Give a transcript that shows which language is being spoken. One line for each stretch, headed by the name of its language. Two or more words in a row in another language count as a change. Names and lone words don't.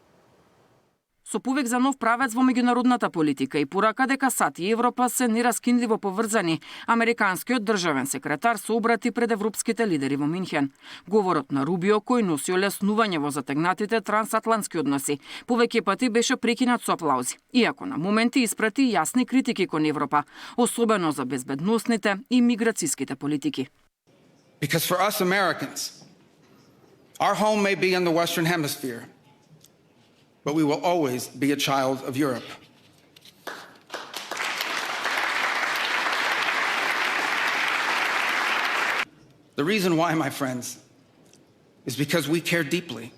Macedonian: Со повик за нов правец во меѓународната политика и порака дека САД и Европа се нераскинливо поврзани, американскиот државен секретар се обрати пред европските лидери во Минхен. Говорот на Рубио, кој носи олеснување во затегнатите трансатлантски односи, повеќе пати беше прекинат со аплаузи, иако на моменти испрати јасни критики кон Европа, особено за безбедносните и миграцијските политики.
English: Because for us Americans, our home may be in the Western Hemisphere, but we will always be a child of Europe. The reason why, my friends, is because we care deeply.